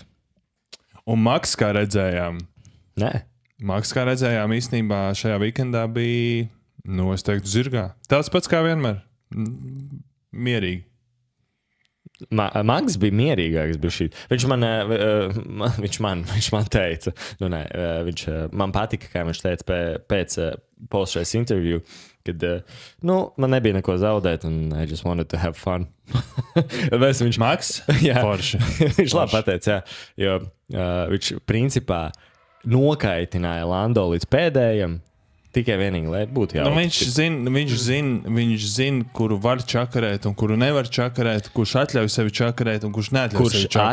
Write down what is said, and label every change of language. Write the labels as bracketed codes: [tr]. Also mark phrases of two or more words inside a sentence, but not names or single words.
[lv] Un Maks, kā redzējām, īstenībā šajā weekendā bija, es teiktu, zirgā. Tāds pats kā vienmēr. Mierīgi. Mags bija mierīgāks. Viņš man teica, viņš man patika, kā viņš teica pēc [en] post-race interview, [lv] kad man nebija neko zaudēt un [en] I just wanted to have fun. [lv] Mags? Jā, forši. Viņš labi pateica, jo viņš principā nokaitināja Lando līdz pēdējam. Tikai vienīgi, lai būtu viņš zina, kuru var čakarēt un kuru nevar čakarēt, kurš atļauj sevi čakarēt un kurš neatļauj sevi čakarēt.